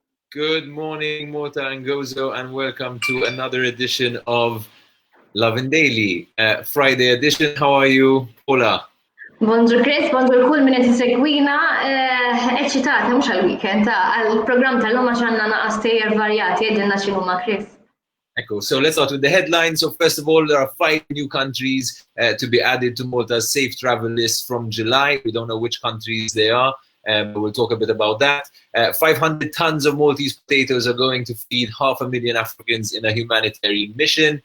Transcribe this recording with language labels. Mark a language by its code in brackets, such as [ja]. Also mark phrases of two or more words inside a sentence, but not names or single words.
[en] Good morning, Malta and Gozo, and welcome to another edition of Lovin Daily, Friday edition. How are you, Paula? [mt] Bonjour Chris, bonjour kull min qed isegwina eċċitata mhux għall-weekend għall-programm tal-lum għax għandna naqas tejjer varjati għedilna x'inhuma Chris. [en] Echo. So let's start with the headlines. So first of all, there are 5 new countries to be added to Malta's safe travel list from July. We don't know which countries they are. We'll talk a bit about that. 500 tons of Maltese potatoes are going to feed 500,000 Africans in a humanitarian mission.